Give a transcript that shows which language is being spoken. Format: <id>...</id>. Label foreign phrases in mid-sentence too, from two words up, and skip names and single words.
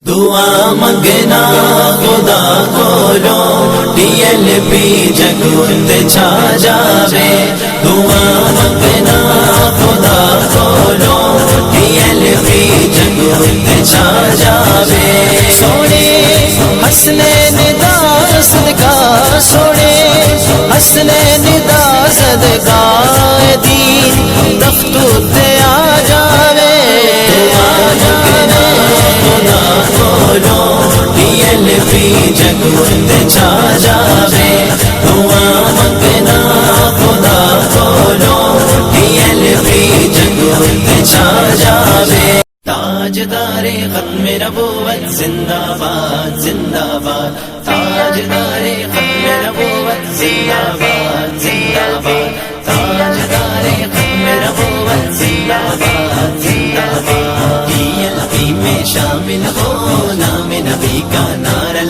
<pa>دعا منگنا خدا کولو DLP جگت چھا جاوے دعا منگنا خدا کولو DLP جگت چھا جاوے سونے حسنین دا صدقہ سونے حسنین دا صدقہ دین تخت تے آ جاوے DLP جگت چھا جاوے دعا منگنا خدا کولو DLP جگت چھا جاوے</pa> <ur>تاجدار ختم نبوت زندہ باد زندہ باد تاجدار ختم نبوت زندہ باد زندہ باد تاجدار ختم نبوت زندہ باد زندہ باد DLP میں شامل ہو نام نبی کا نام</ur>